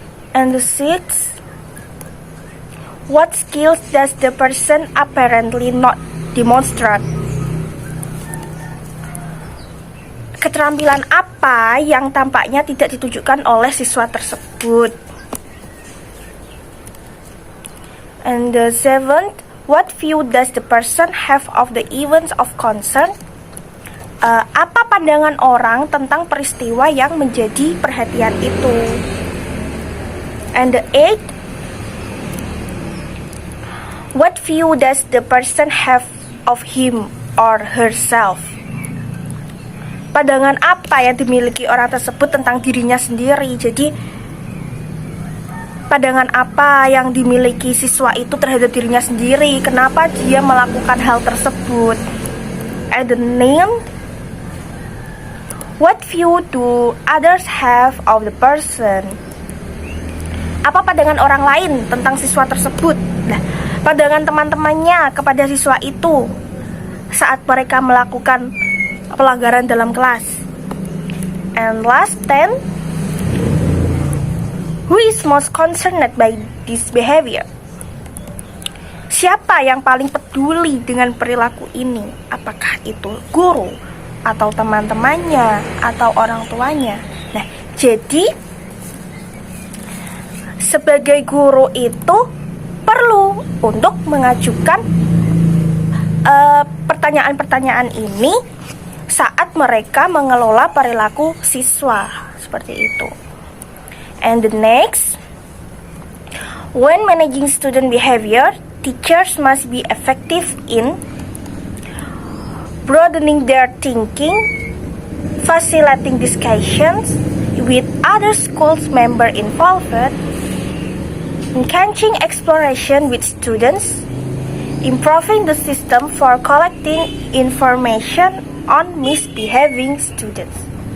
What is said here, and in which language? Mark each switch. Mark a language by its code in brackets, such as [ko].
[en] And the sixth, what skills does the person apparently not demonstrate? [id] Keterampilan apa yang tampaknya tidak ditunjukkan oleh siswa tersebut? [en] And the seventh, what view does the person have of the events of concern? [id] Apa pandangan orang tentang peristiwa yang menjadi perhatian itu? [en] And the eighth, what view does the person have of him or herself? [id] Pandangan apa yang dimiliki orang tersebut tentang dirinya sendiri? Jadi pandangan apa yang dimiliki siswa itu terhadap dirinya sendiri? Kenapa dia melakukan hal tersebut? [en] And the ninth, what view do others have of the person? [id] Apa pandangan orang lain tentang siswa tersebut? Nah, pandangan teman-temannya kepada siswa itu saat mereka melakukan pelanggaran dalam kelas. [en] And last 10, who is most concerned by this behavior? [id] Siapa yang paling peduli dengan perilaku ini? Apakah itu guru atau teman-temannya atau orang tuanya? Nah, jadi sebagai guru itu perlu untuk mengajukan pertanyaan-pertanyaan ini saat mereka mengelola perilaku siswa seperti itu. [en] And the next, when managing student behavior, teachers must be effective in broadening their thinking, facilitating discussions with other schools member involved, encouraging exploration with students, improving the system for collecting information on misbehaving students.